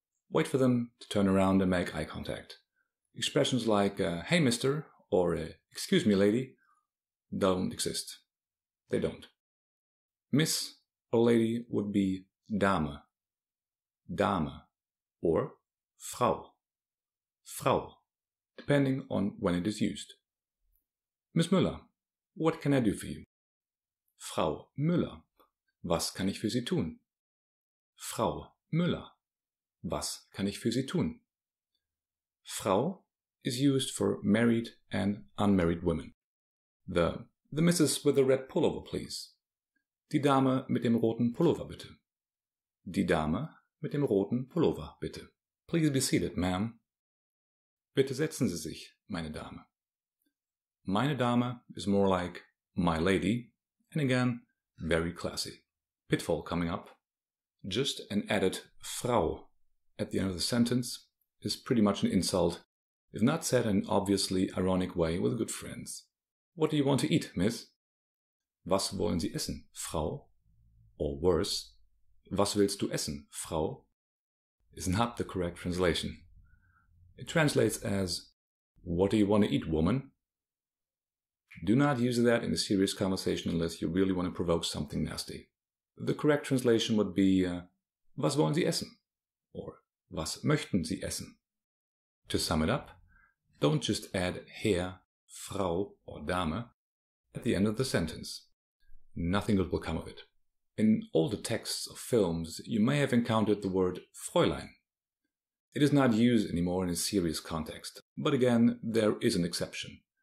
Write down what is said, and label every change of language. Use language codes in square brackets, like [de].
[en] Wait for them to turn around and make eye contact. Expressions like, "Hey mister," or "Excuse me lady," don't exist. They don't. Miss or lady would be Dame, Dame, or Frau, Frau, depending on when it is used. Miss Müller, what can I do for you? [de] Frau Müller, was kann ich für Sie tun? Frau Müller, was kann ich für Sie tun? [en] Frau is used for married and unmarried women. The Mrs. with the red pullover, please. [de] Die Dame mit dem roten Pullover, bitte. Die Dame mit dem roten Pullover, bitte. [en] Please be seated, ma'am. [de] Bitte setzen Sie sich, meine Dame. [en] Meine Dame is more like my lady, and again, very classy. Pitfall coming up. Just an added Frau at the end of the sentence is pretty much an insult, if not said in an obviously ironic way with good friends. What do you want to eat, miss? [de] Was wollen Sie essen, Frau? [en] Or worse, [de] was willst du essen, Frau? [en] Is not the correct translation. It translates as, what do you want to eat, woman? Do not use that in a serious conversation unless you really want to provoke something nasty. The correct translation would be, [de] was wollen Sie essen? Or, was möchten Sie essen? [en] To sum it up, don't just add Herr, Frau, or Dame at the end of the sentence. Nothing good will come of it. In older texts of films, you may have encountered the word Fräulein. It is not used anymore in a serious context, but again, there is an exception.